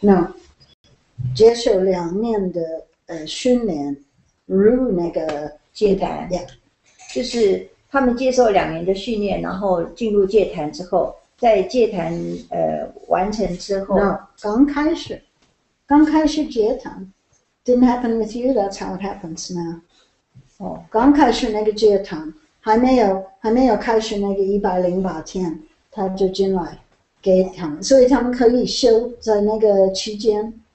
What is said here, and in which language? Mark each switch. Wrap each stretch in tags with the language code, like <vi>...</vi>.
<zh>那接受2年的训练入那个戒坛，</zh> <en>Yeah.</en> <zh>就是他们接受2年的训练，然后进入戒坛之后，在戒坛完成之后，</zh> <en>No,</en> <zh>刚开始戒坛</zh> <en>didn't happen with you. That's how it happens now.</en> <zh>哦，刚开始那个戒坛还没有开始那个108天，他就进来给他们，所以他们可以修在那个期间。</zh>